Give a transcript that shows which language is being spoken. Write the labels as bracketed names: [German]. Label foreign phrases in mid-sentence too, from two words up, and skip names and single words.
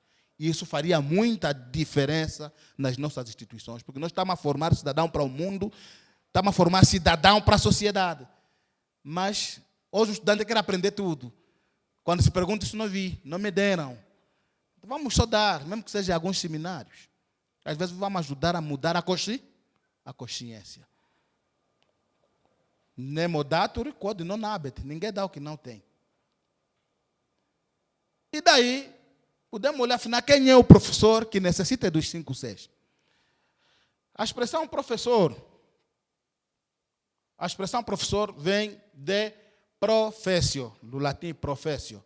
[Portuguese] E isso faria muita diferença nas nossas instituições, porque nós estamos a formar cidadão para o mundo, estamos a formar cidadão para a sociedade. Mas hoje o estudante quer aprender tudo. Quando se pergunta, isso não vi, não me deram. Então, vamos só dar, mesmo que seja alguns seminários. Às vezes vamos ajudar a mudar a consciência. [Latin] Nemo datur quod non habet. [Portuguese] Ninguém dá o que não tem. E daí, podemos olhar, afinal, quem é o professor que necessita dos 5 Cs? A expressão professor vem de professio, do latim professio.